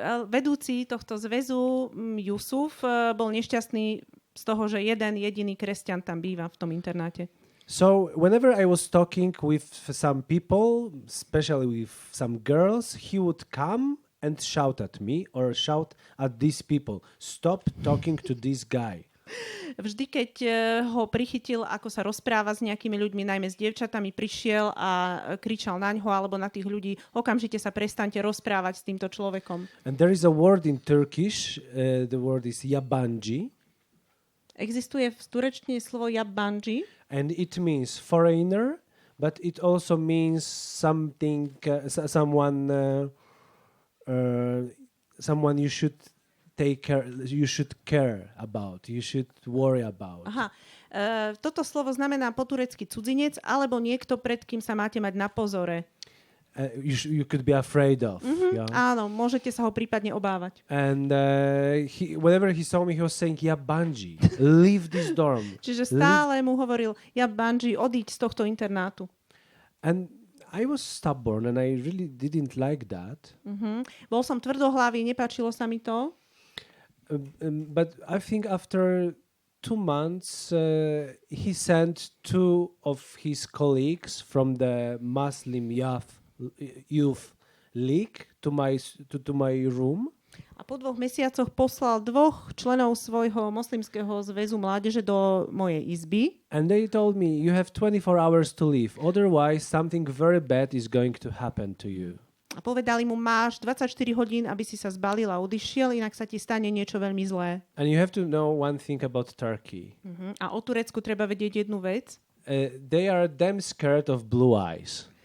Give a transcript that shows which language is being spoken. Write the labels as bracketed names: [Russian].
[Slovak] Vedúci tohto zväzu, Yusuf, bol nešťastný z toho, že jeden jediný kresťan tam býva v tom internáte. [English] So whenever I was talking with some people, especially with some girls, he would come and shout at me or shout at these people, "Stop talking to this guy." [Slovak] Vždy, keď ho prichytil, ako sa rozpráva s nejakými ľuďmi, najmä s dievčatami, prišiel a kričal na ňo alebo na tých ľudí, okamžite sa prestaňte rozprávať s týmto človekom. [English] And there is a word in Turkish, the word is yabancı. [Slovak] Existuje v turečtine slovo yabancı. [English] And it means foreigner, but it also means something, someone you should take care, you should care about, you should worry about. Aha. [Slovak] Toto slovo znamená po turecky cudzinec alebo niekto, pred kým sa máte mať na pozore. [English] You could be afraid of. Yeah? [Slovak] Áno, môžete sa ho prípadne obávať. [English] And whenever he saw me, he was saying, "Yabanji, leave this dorm." [Slovak] Čiže stále mu hovoril, "Yabanji, odíď z tohto internátu." [English] And I was stubborn and I really didn't like that. [Slovak] Bol som tvrdohlavý, nepáčilo sa mi to. [English] But I think after 2 months, he sent 2 of his colleagues from the Muslim Youth League to my room. [Slovak] A po 2 mesiacoch poslal 2 členov svojho moslimského zväzu mládeže do mojej izby. [English] And they told me, "You have 24 hours to leave, otherwise something very bad is going to happen to you." [Slovak] A povedali mu, máš 24 hodín, aby si sa zbalil a odišiel, inak sa ti stane niečo veľmi zlé. [English] And you have to know one thing about Turkey. [Slovak] A o Turecku treba vedieť jednu vec. [English] They are damn scared of blue eyes.